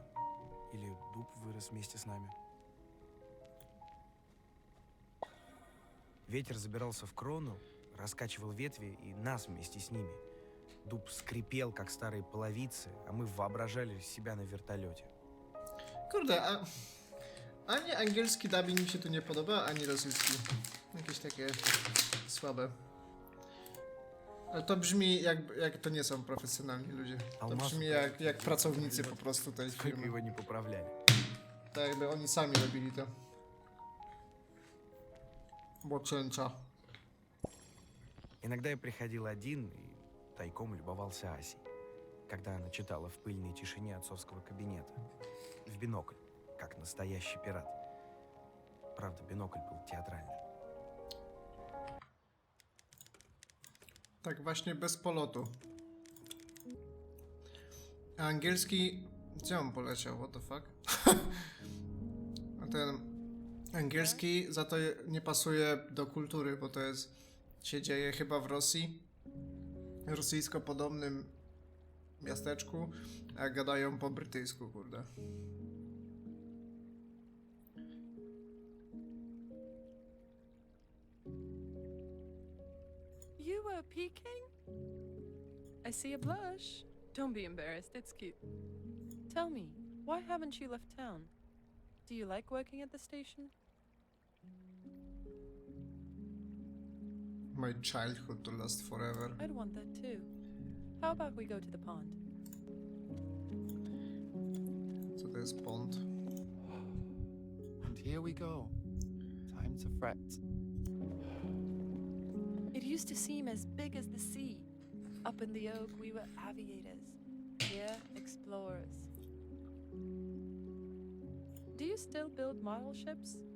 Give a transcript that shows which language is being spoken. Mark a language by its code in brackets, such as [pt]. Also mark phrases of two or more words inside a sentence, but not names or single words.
[ru] Или дуб вырос вместе с нами. Ветер забирался в крону, раскачивал ветви и нас вместе с ними. Дуб скрипел, как старые половицы, а мы воображали себя на вертолете. [pl] Kurde, ani angielski dubbing mi się tu nie podoba, ani rosyjski. Jakieś takie słabe. Ale to brzmi jak to nie są profesjonalni ludzie. To brzmi jak pracownicy po prostu tej firmy. [ru] Его не поправляли. [pl] Tak jakby oni sami robili to. [ru] Боченча. Иногда я приходил один и тайком любовался Асей, когда она читала в пыльной тишине отцовского кабинета. В бинокль, как настоящий пират. Правда, бинокль был театральный. [pl] Tak właśnie bez polotu. A angielski... Gdzie on poleciał? [en] What the fuck? [pl] A ten angielski za to nie pasuje do kultury, bo to jest... się dzieje chyba w Rosji. Rosyjsko podobnym miasteczku, a gadają po brytyjsku, kurde. [en] You were peeking? I see a blush. Don't be embarrassed, it's cute. Tell me, why haven't you left town? Do you like working at the station? My childhood to last forever. I'd want that too. How about we go to the pond? [pl] Co to jest pond? [en] And here we go. Time to fret. It used to seem as big as the sea. Up in the oak, we were aviators. Here, explorers. Do you still build model ships?